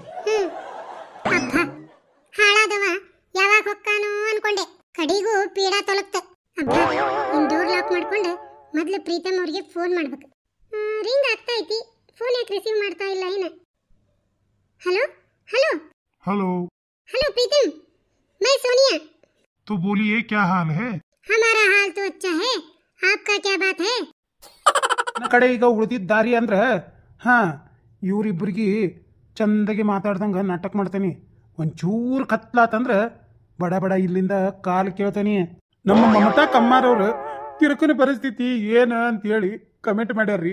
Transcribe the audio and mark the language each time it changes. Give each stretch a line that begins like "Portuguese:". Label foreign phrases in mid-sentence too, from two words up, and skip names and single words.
Kannada: ಅಪ್ಪ, ಹಾಳಾದವ ಯಾವಾಗ ಹೊಕ್ಕಾನೋ ಅನ್ಕೊಂಡೆ, ಕಡಿಗೂ ಪೀಡ ತೊಲಗ್ತ. ಅಬ್ಬ, ಡೋರ್ ಲಾಕ್ ಮಾಡ್ಕೊಂಡು ಮೊದ್ಲು ಪ್ರೀತಮ್ ಅವ್ರಿಗೆ ಫೋನ್ ಮಾಡ್ಬೇಕು. ರಿಂಗ್ ಆಗ್ತಾ ಐತಿ, ಫೋನ್ ಯಾಕೆ ರಿಸೀವ್ ಮಾಡ್ತಾ ಇಲ್ಲ ಏನ?
English: hello hello
Hindi: हेलो हेलो प्रीतम, मैं सोनिया। तो बोलिए क्या हाल है? हमारा हाल तो अच्छा है, आपका क्या बात है?
Kannada: ನನ್ನ ಕಡೆ ಈಗ ಉಳಿದಿದ್ದ ದಾರಿ ಅಂದ್ರೆ ಇವರಿಬ್ಬರಿಗೆ ಚಂದಗೆ ಮಾತಾಡ್ದಂಗ ನಾಟಕ ಮಾಡ್ತೇನೆ. ಒಂಚೂರು ಕತ್ಲಾತಂದ್ರೆ ಬಡ ಬಡ ಇಲ್ಲಿಂದ ಕಾಲು ಕೇಳ್ತಾನೆ. ನಮ್ಮ ಮಮತಾ ಕಮ್ಮಾರವ್ರು ತಿರುಕನ ಪರಿಸ್ಥಿತಿ ಏನ ಅಂತೇಳಿ ಕಮೆಂಟ್ ಮಾಡ್ಯಾರ್ರಿ.